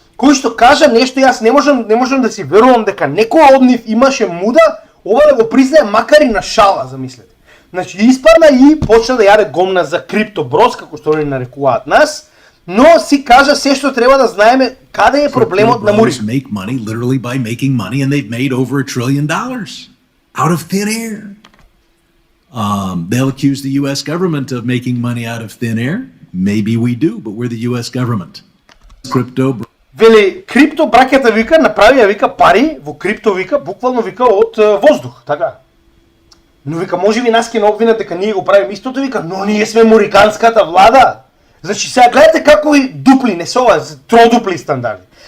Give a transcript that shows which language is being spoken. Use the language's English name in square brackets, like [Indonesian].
[Macedonian] кој што кажа нешто, јас не можам да си верувам дека некој од нив имаше муда ова да го признае макар и на шала, замислете. Значи испадна и почна да јаде гомна за криптоброс, како што они нарекуваат нас, но си кажа се што треба да знаеме каде е проблемот на Мурика. [English] Make money literally by making money, and they've made over $1 trillion out of thin air. They'll accuse the U.S. government of making money out of thin air. Maybe we do, but we're the U.S. government. Crypto. [Macedonian] Вели, крипто браќата вика, направија вика пари во крипто вика, буквално вика од воздух, така. Но вика, може би нас ќе не обвинат дека ние го правиме истото, вика, но ние сме муриканската влада. Значи сега гледате какви дупли, не се ова, тродупли стандарди.